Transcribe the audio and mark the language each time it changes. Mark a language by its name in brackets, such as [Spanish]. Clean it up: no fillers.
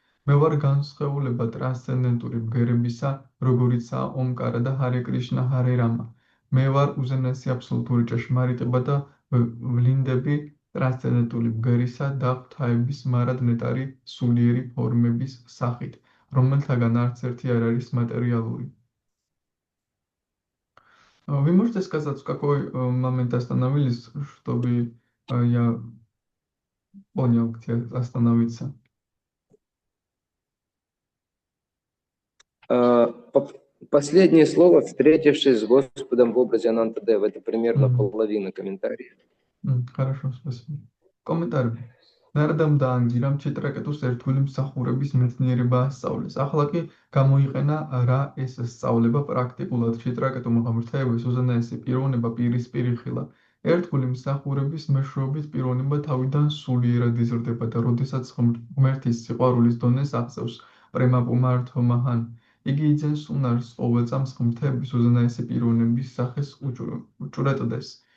[Georgian] მე ვარ განსხეულება ტრანსცენდენტური ბგერებისა, როგორიცაა ომკარა და ჰარე კრიშნა, ჰარე რამა. მე ვარ უზენაესი აბსოლუტური ჭეშმარიტება და ვლინდები ტრანსცენდენტული ბგერისა და ღვთაების მარად ნეტარი სულიერი ფორმების სახით, რომელთაგან არც ერთი არ არის матériалури. [Russian] Вы можете сказать, в какой момент остановились, чтобы я понял, где остановиться? Последнее слово, встретившись с Господом в образе Ананта-девы, это примерно половина комментариев. Хорошо, спасибо. Комментарий. [Georgian] ნარადამ დაანგირა ჩიტრაკეტუს ერთგული მსახურების მეცნიერება ასწავლეს. ახლა კი გამოიყენა რა ეს სწავლება პრაქტიკულად. ჩიტრაკეტუმ ღმრთაების უზენაესი პიროვნება პირისპირ იხილა. ერთგული მსახურების მეშვეობით პიროვნება თავიდან სულიერად იზრდება და როდესაც ღმერთის სიყვარულის დონეს აღწევს პრემა-პუმართო მაჰან, იგი იძენს უნარს ყოველ წამს ღმრთების უზენაესი პიროვნების სახეს უჭურეტდეს.